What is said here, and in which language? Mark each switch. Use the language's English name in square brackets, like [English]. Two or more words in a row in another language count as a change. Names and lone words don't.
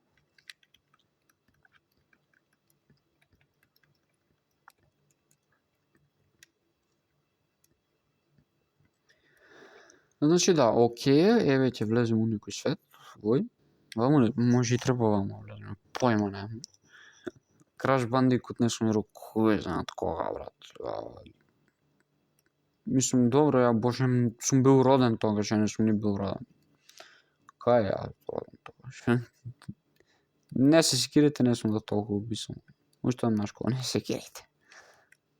[Macedonian] Значи да, окей, еве ќе влезем у некој свет, ваму може и треба ваму влезем, појма немам. Crash Bandicoot не сум играл кој знаат кога, брат. Мислам, добро, ја боже сум бил роден тогаш, не сум ни бил роден. Кај ја роден тогаш? Не се секирите, не сум да толку убисам. Уште на школа, не се секирите.